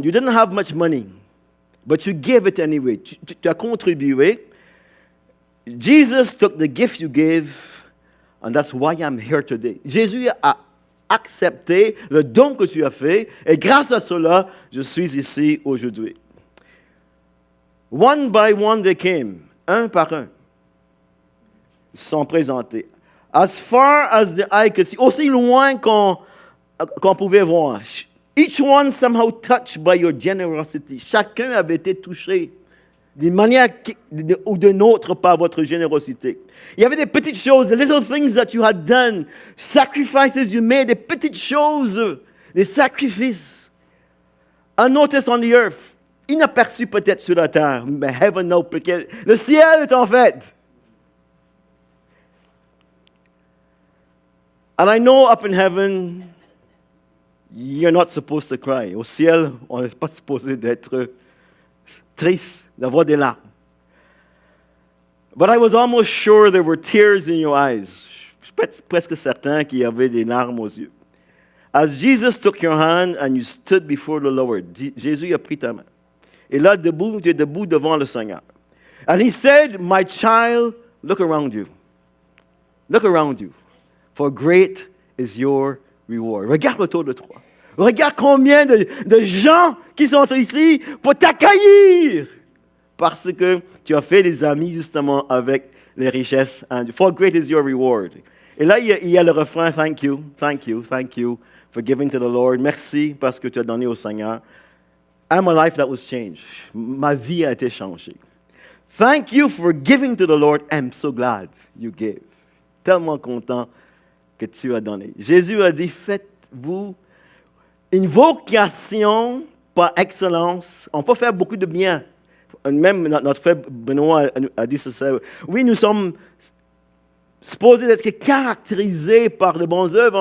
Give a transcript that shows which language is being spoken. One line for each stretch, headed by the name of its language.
English: You didn't have much money. But you gave it anyway.
French: Tu as contribué.
English: Jesus took the gift you gave, and that's why I'm here today.
French: Jésus a accepté le don que tu as fait, et grâce à cela, je suis ici aujourd'hui.
English: One by one they came,
French: un par un. Ils se sont présentés.
English: As far as the eye could see,
French: aussi loin qu'on pouvait voir.
English: Each one somehow touched by your generosity.
French: Chacun avait été touché d'une manière ou d'une autre par votre générosité. Il y avait des petites choses,
English: the little things that you had done, sacrifices you made,
French: des petites choses, des sacrifices.
English: Unnoticed on the earth.
French: Inaperçus peut-être sur la terre, mais
English: heaven knows,
French: parce que le ciel est en fait.
English: And I know up in heaven, you're not supposed to cry.
French: Au ciel, on n'est pas supposé d'être triste, d'avoir des larmes.
English: But I was almost sure there were tears in your eyes.
French: Je suis presque certain qu'il y avait des larmes aux yeux.
English: As Jesus took your hand and you stood before the Lord,
French: Jésus a pris ta main. Et là, debout, tu es debout devant le Seigneur.
English: And he said, my child, look around you. Look around you. For great is your reward.
French: Regarde autour de toi. Regarde combien de gens qui sont ici pour t'accueillir. Parce que tu as fait des amis justement avec les richesses.
English: For great is your reward.
French: Et là, il y a le refrain,
English: thank you, thank you, thank you for giving to the Lord.
French: Merci parce que tu as donné au Seigneur.
English: I'm a life that was changed.
French: Ma vie a été changée.
English: Thank you for giving to the Lord. I'm so glad you gave.
French: Tellement content que tu as donné. Jésus a dit, faites-vous une vocation par excellence. On peut faire beaucoup de bien. Même notre frère Benoît a dit ça. Oui, nous sommes supposés être caractérisés par de bonnes œuvres.